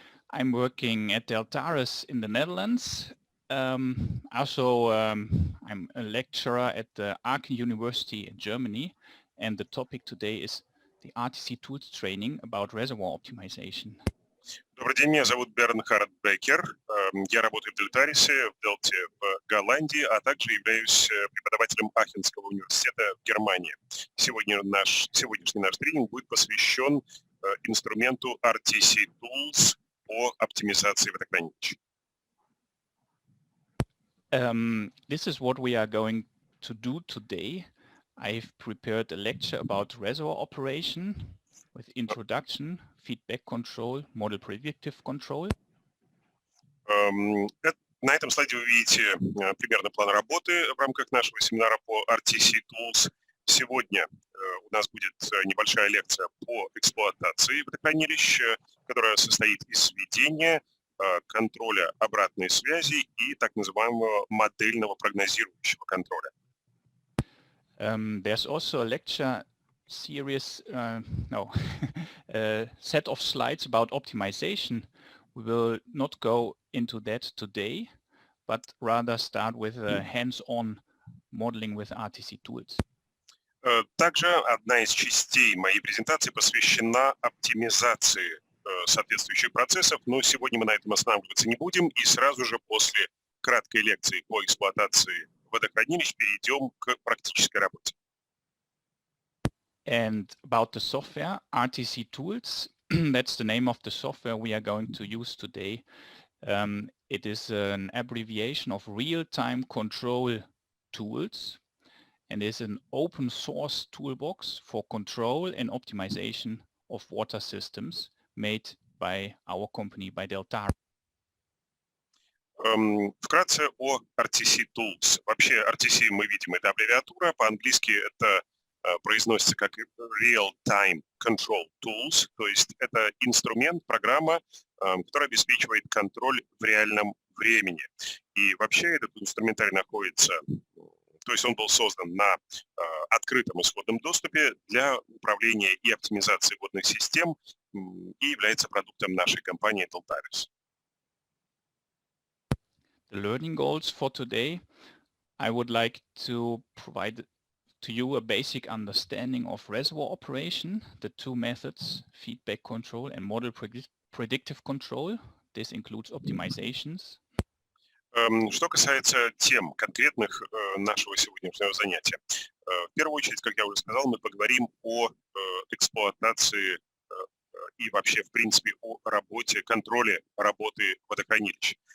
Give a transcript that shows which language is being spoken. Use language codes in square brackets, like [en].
[en] I'm working at Deltares in the Netherlands. I'm a lecturer at the Aachen University in Germany, and the topic today is the RTC tools training about reservoir optimization. [ru] Добрый день, меня зовут Бернхард Беккер. Я работаю в Дельтарисе, в Делте в Голландии, а также являюсь преподавателем Ахенского университета в Германии. Сегодняшний наш тренинг будет посвящен инструменту RTC Tools по оптимизации водохранилищ. [en] This is what we are going to do today. I've prepared a lecture about reservoir operation with introduction, feedback control, model predictive control. [ru] На этом слайде вы видите примерный план работы в рамках нашего семинара по RTC Tools. Сегодня у нас будет небольшая лекция по эксплуатации водохранилищ, которая состоит из введения, контроля обратной связи и так называемого модельного прогнозирующего контроля. [en] There's also a lecture series, a set of slides about optimization. We will not go into that today, but rather start with hands-on modeling with RTC tools. [ru] Также одна из частей моей презентации посвящена оптимизации соответствующих процессов, но сегодня мы на этом останавливаться не будем, и сразу же после краткой лекции по эксплуатации водохранилищ перейдем к практической работе. [en] And about the software, RTC tools, that's the name of the software we are going to use today. It is an abbreviation of real-time control tools and is an open source toolbox for control and optimization of water systems made by our company, by Deltares. [ru] Вкратце о RTC Tools. Вообще RTC, мы видим, это аббревиатура, по-английски это произносится как Real-Time Control Tools, то есть это инструмент, программа, которая обеспечивает контроль в реальном времени. И вообще этот инструментарий находится, то есть он был создан на открытом исходном доступе для управления и оптимизации водных систем и является продуктом нашей компании Deltares. [en] The learning goals for today, I would like to provide to you a basic understanding of reservoir operation, the two methods, feedback control and model predictive control. This includes optimizations. [ru] Что касается тем конкретных нашего сегодняшнего занятия, в первую очередь, как я уже сказал, мы поговорим о эксплуатации и вообще, в принципе, о работе, контроле работы водохранилищ.